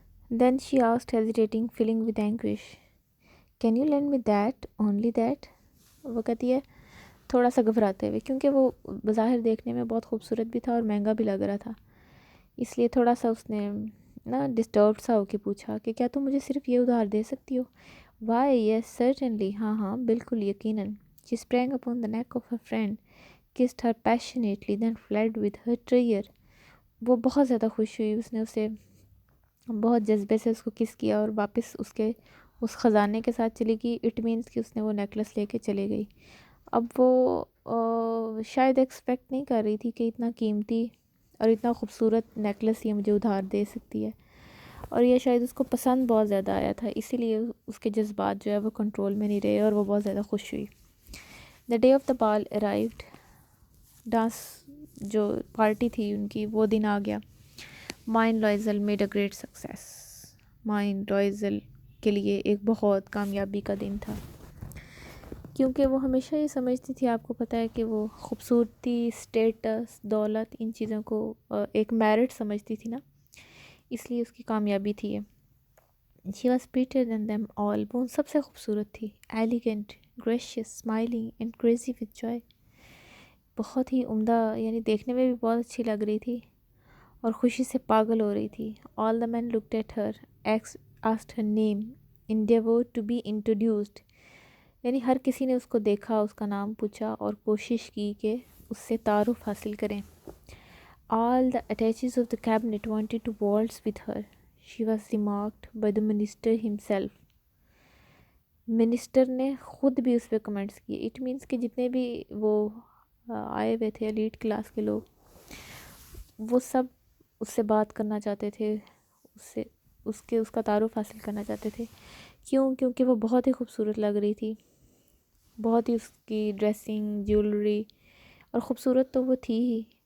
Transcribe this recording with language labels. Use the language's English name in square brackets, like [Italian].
[English] then she asked hesitating, filling with anguish, can you lend me that, only that. [Urdu] وہ کہتی ہے تھوڑا سا گھبراتے ہوئے, کیونکہ وہ بظاہر دیکھنے میں بہت خوبصورت بھی تھا اور مہنگا بھی لگ رہا تھا, اس لیے تھوڑا سا اس نے نا ڈسٹربڈ سا ہو کے پوچھا کہ کیا تم مجھے صرف یہ ادھار دے سکتی ہو. [English] why yes certainly, [Urdu] ہاں بالکل, یقیناً. [English] she sprang upon the neck of her friend, kissed her passionately, then fled with her treasure. [Urdu] وہ بہت زیادہ خوش ہوئی, اس نے اسے بہت جذبے سے اس کو کس کیا اور واپس اس خزانے کے ساتھ چلی گئی. [English] it means [Urdu] کہ اس نے وہ نیکلس لے کے چلے گئی. اب وہ شاید ایکسپیکٹ نہیں کر رہی تھی کہ اتنا قیمتی اور اتنا خوبصورت نیکلس یہ مجھے ادھار دے سکتی ہے, اور یہ شاید اس کو پسند بہت زیادہ آیا تھا, اسی لیے اس کے جذبات جو ہے وہ کنٹرول میں نہیں رہے اور وہ بہت زیادہ خوش ہوئی. [English] The day of the ball arrived. [Urdu] Dance جو پارٹی تھی ان کی, وہ دن آ گیا. [English] Mine Loisel made a great success. [Urdu] Mine Loisel کے لیے ایک بہت کامیابی کا دن تھا, کیونکہ وہ ہمیشہ یہ سمجھتی تھی, آپ کو پتہ ہے کہ وہ خوبصورتی, اسٹیٹس, دولت, ان چیزوں کو ایک میرٹ سمجھتی تھی نا, اس لیے اس کی کامیابی تھی یہ. [English] she was prettier than them all. [Urdu] وہ سب سے خوبصورت تھی. [English] elegant, gracious, smiling and crazy with joy. [Urdu] بہت ہی عمدہ، یعنی دیکھنے میں بھی بہت اچھی لگ رہی تھی اور خوشی سے پاگل ہو رہی تھی. [English] All the men looked at her, asked her name, endeavored to be introduced. [Urdu] یعنی ہر کسی نے اس کو دیکھا، اس کا نام پوچھا اور کوشش کی کہ اس سے تعارف حاصل کریں. [English] All the attaches of the cabinet wanted to waltz with her. She was remarked by the minister himself. [Urdu] Minister نے خود بھی اس پہ کمنٹس کیے. [English] it means [Urdu] کہ جتنے بھی وہ آئے ہوئے تھے ایلیٹ کلاس کے لوگ، وہ سب اس سے بات کرنا چاہتے تھے، اس کا تعارف حاصل کرنا چاہتے تھے. کیوں؟ کیونکہ وہ بہت ہی خوبصورت لگ رہی تھی. بہت ہی اس کی ڈریسنگ، جیولری، اور خوبصورت تو وہ تھی ہی.